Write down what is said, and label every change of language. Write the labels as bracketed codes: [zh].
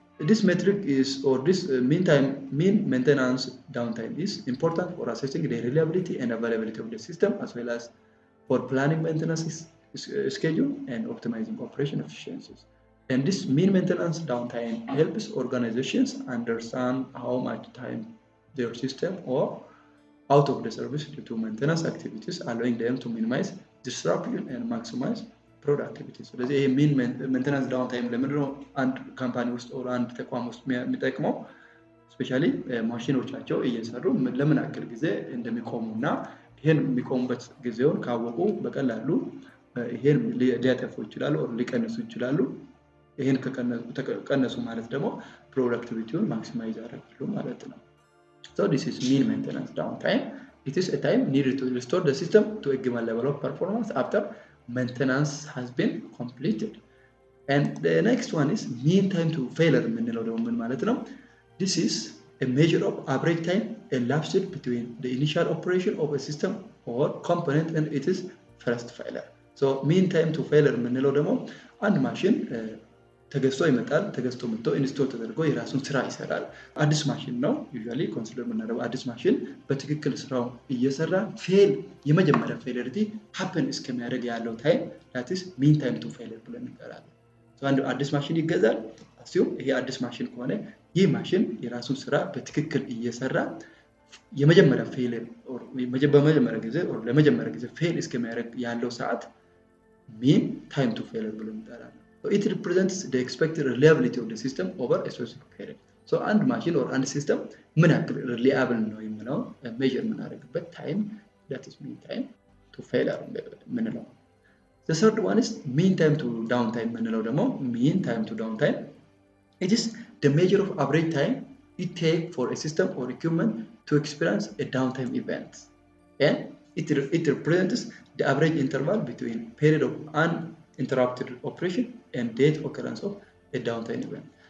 [en] This metric is or this mean maintenance downtime is important for assessing the reliability and availability of the system as well as for planning maintenance schedule and optimizing operation efficiencies. And this mean maintenance downtime helps organizations understand how much time their system or out of the service due to maintenance activities, allowing them to minimize disruption and maximize productivity. [am] So this mean maintenance downtime ለምንድነው አንድ ካምፓኒ ውስጥ or አንድ ተቋም ውስጥ የሚጠቅመው ስፔሻሊ ማሽኖቻቸው እየሰሩ ለምን ያክል ጊዜ እንደሚቆሙና ይሄን የሚቆሙበት ጊዜውን ካወቁ በቀላሉ ይሄን ሊያጠፉ ይችላሉ or ሊቀንሱ ይችላሉ። ይሄን ከቀነሱ ማለት ደግሞ ፕሮዳክቲቪቲውን ማክሲማይዝ ያደርጋሉ ማለት ነው። [en] So this is mean maintenance downtime. It is a time needed to restore the system to a given level of performance after maintenance has been completed. And the next one is mean time to failure [am] የምንለው ደግሞ ምን ማለት ነው? [en] This is a measure of average time elapsed between the initial operation of a system or component and it is first failure. So mean time to failure [am] የምንለው ደግሞ አንድ ማሽን ተገዝቶ ይመጣል ተገዝቶ መጥቶ ኢንስቶል ተደርጎ የራሱን ስራ ይሰራል አዲስ ማሽን ነው ዩዥዋሊ ኮንሲደር የምናደርገው አዲስ ማሽን በትክክል ስራው እየሰራ ፌል የመጀመሪያ ፌለሪቲ ሃፕን እስከሚያደርግ ያለው ታይም [en] that is mean time to failure [am] ብለን እንጠራለን አንድ አዲስ ማሽን ይገዛል አስዩ ይሄ አዲስ ማሽን ከሆነ ይህ ማሽን የራሱን ስራ በትክክል እየሰራ የመጀመሪያ ፌለር ኦር ለመጀመሪያ ጊዜ ፌል እስከሚያደርግ ያለው ሰዓት mean time to failure ብለን እንጠራለን [en] So it represents the expected reliability of the system over a specific period. So and machine or and system ምን ያክል reliable ነው የሚለው measure የምናደርግበት time that is mean time to failure ምንለው The third one is mean time to downtime ምንለው ደግሞ mean time to downtime it is the measure of average time it take for a system or equipment to experience a downtime event and it represents the average interval between period of uninterrupted operation and date occurrence of a downtime event.